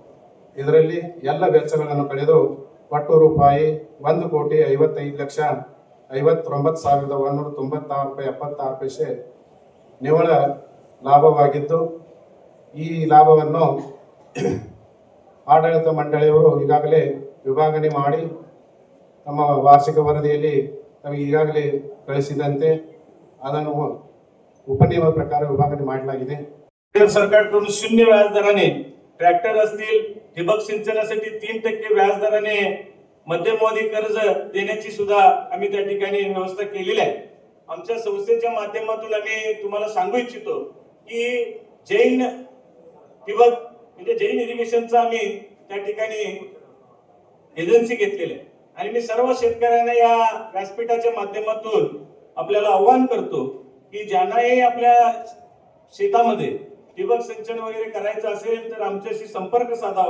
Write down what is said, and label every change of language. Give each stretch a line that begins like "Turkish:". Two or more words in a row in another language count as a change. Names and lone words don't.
Kannada: ಕಳೆದು ಒಟ್ಟು ರೂಪಾಯಿ 1,55,59,196 ರೂಪಾಯಿ 76 ಪೈಸೆ ನಿವ್ವಳ ಲಾಭವಾಗಿದ್ದು, ಈ ಲಾಭವನ್ನು ಆಡಳಿತ ಮಂಡಳಿಯವರು ಈಗಾಗಲೇ ವಿಭಾಗಣೆ ಮಾಡಿ ತಮ್ಮ ವಾರ್ಷಿಕ ವರದಿಯಲ್ಲಿ ನಮಗೆ ಈಗಾಗಲೇ ಕಳಿಸಿದಂತೆ ಅದನ್ನು ಉಪನಿಯಮ ಪ್ರಕಾರ ವಿಭಾಗಣೆ ಮಾಂಡಲಾಗಿದೆ.
Marathi: सरकारकडून 0 व्याजदराने ट्रॅक्टर असतील, ठिबक सिंचनासाठी 3% व्याजदराने मध्यमवादी कर्ज देण्याची सुद्धा आम्ही त्या ठिकाणी व्यवस्था केलेली आहे. आमच्या संस्थेच्या माध्यमातून आम्ही तुम्हाला सांगू इच्छितो की जैन ठिबक म्हणजे जैन इरिगेशनचा आम्ही त्या ठिकाणी एजन्सी घेतलेली आहे आणि मी सर्व शेतकऱ्यांना या व्यासपीठाच्या माध्यमातून आपल्याला आवाहन करतो की ज्यांनाही आपल्या शेतामध्ये ठिबक सिंचन वगैरे करायचं असेल तर आमच्याशी संपर्क साधावा.